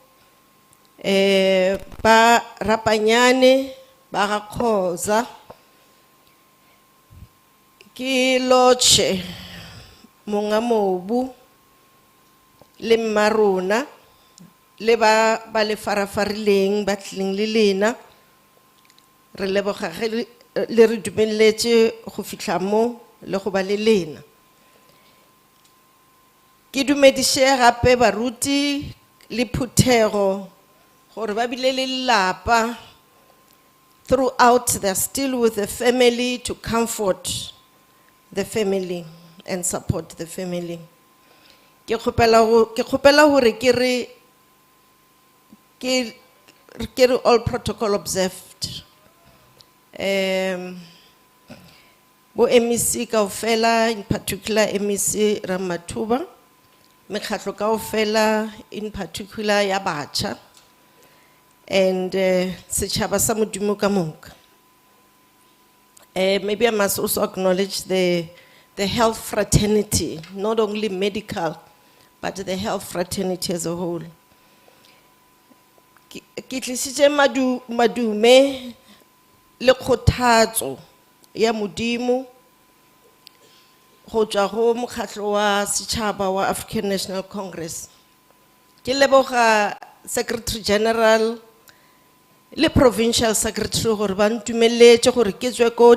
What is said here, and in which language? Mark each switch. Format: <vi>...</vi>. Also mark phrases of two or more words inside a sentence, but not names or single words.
<nso>ba rapanyane ba ga Khoza, ke loche monga mobu le marona le ba le farafarileng ba tleng le lena re leboga le re dumeletse go fitla mo le go ba le lena. Ke dumedise gape baruti le Phuthego gore ba bile le lapa throughout.</nso> <en>They're still with the family to comfort the family and support the family.</en> <nso>Ke kgopela gore ke re</nso> <en>all protocol observed.</en> <nso>Bo MEC kaofela,</nso> <en>in particular MEC Ramathuba,</en> <nso>mekgatlo kaofela,</nso> <en>in particular</en> <nso>ya batjha, and setjhaba sa Modimo ka moka.</nso> <en>Maybe I must also acknowledge the health fraternity, not only medical, but the health fraternity as a whole.</en> <nso>Ke tlisitse madume le kgothatso ya Modimo go tswa go mokgatlo wa setšhaba wa African National Congress. Ke leboga</nso> <en>Secretary General</en> <nso>le</nso> <en>provincial secretary</en> <nso>gore ba ntumeletse gore ke tswe ko</nso>